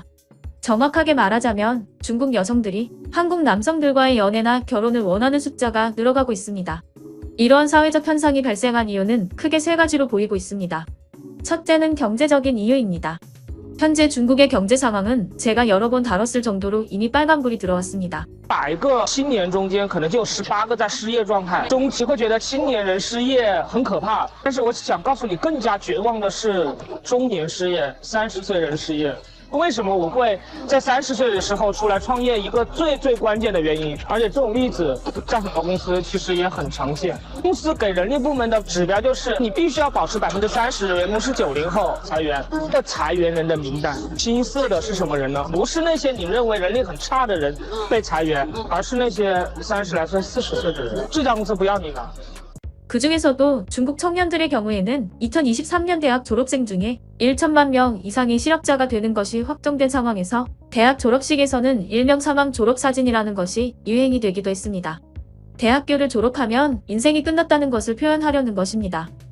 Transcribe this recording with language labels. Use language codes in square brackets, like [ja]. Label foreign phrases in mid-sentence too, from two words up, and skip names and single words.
[ko] 정확하게 말하자면 중국 여성들이 한국 남성들과의 연애나 결혼을 원하는 숫자가 늘어가고 있습니다. 이러한 사회적 현상이 발생한 이유는 크게 세 가지로 보이고 있습니다. 첫째는 경제적인 이유입니다. 현재 중국의 경제 상황은 제가 여러 번 다뤘을 정도로 이미 빨간불이 들어왔습니다. [zh] 100 个青年中间可能就有18个在失业状态，中期会觉得青年人失业很可怕，但是我想告诉你，更加绝望的是中年失业，30岁人失业。为什么我会在30岁的时候出来创业？一个最关键的原因，而且这种例子在很多公司其实也很常见。公司给人力部门的指标就是你必须要保持30%员工是90后裁员。这裁员人的名单，青涩的是什么人呢？不是那些你认为能力很差的人被裁员，而是那些30来岁、40岁的人。这家公司不要你了。 [ko] 그 중에서도 중국 청년들의 경우에는 2023년 대학 졸업생 중에 1천만 명 이상의 실업자가 되는 것이 확정된 상황에서 대학 졸업식에서는 일명 사망 졸업사진이라는 것이 유행이 되기도 했습니다. 대학교를 졸업하면 인생이 끝났다는 것을 표현하려는 것입니다.